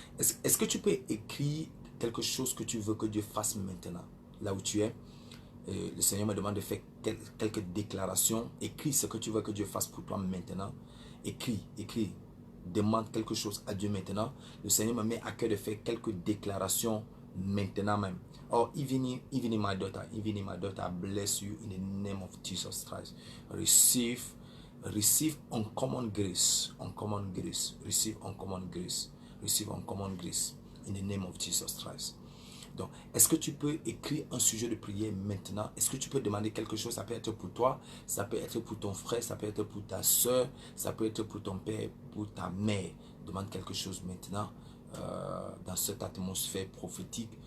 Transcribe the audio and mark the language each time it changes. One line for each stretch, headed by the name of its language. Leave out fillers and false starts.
French: Est-ce que tu peux écrire quelque chose que tu veux que Dieu fasse maintenant là où tu es? Le Seigneur me demande de faire quelques déclarations. Écris ce que tu veux que Dieu fasse pour toi maintenant. Écris. Demande quelque chose à Dieu maintenant. Le Seigneur me met à cœur de faire quelques déclarations maintenant même.
English: Oh, even my daughter, I bless you in the name of Jesus Christ. Receive uncommon grace. Receive uncommon grace in the name of Jesus Christ.
French: Donc, est-ce que tu peux écrire un sujet de prière maintenant? Est-ce que tu peux demander quelque chose? Ça peut être pour toi, ça peut être pour ton frère, ça peut être pour ta soeur, ça peut être pour ton père, pour ta mère. Demande quelque chose maintenant dans cette atmosphère prophétique.